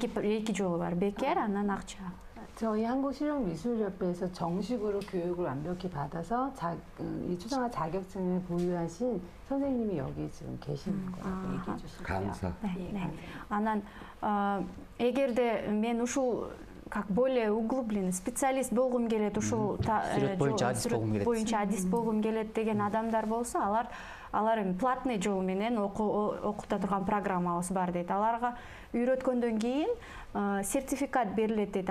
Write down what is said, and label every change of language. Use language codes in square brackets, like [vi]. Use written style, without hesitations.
[ky] эки жолу бар: бекер, анан акча. [ko] 저희 한국실용미술협회에서 정식으로 교육을 완벽히 받아서 이 추상화 자격증을 보유하신 선생님이 여기 지금 계시는 거라고 얘기해 주시고요. 강사. 네. [ky] анан эгерде мен ушул [ru] как более углублен специалист [ky] болгум келет, ушул сүрөт боюнча адис болгум келет деген адамдар болсо, алар эми платный жол менен окута турган программабыз бар дейт. Аларга үйрөткөндөн кийин сертификат берилет дейт.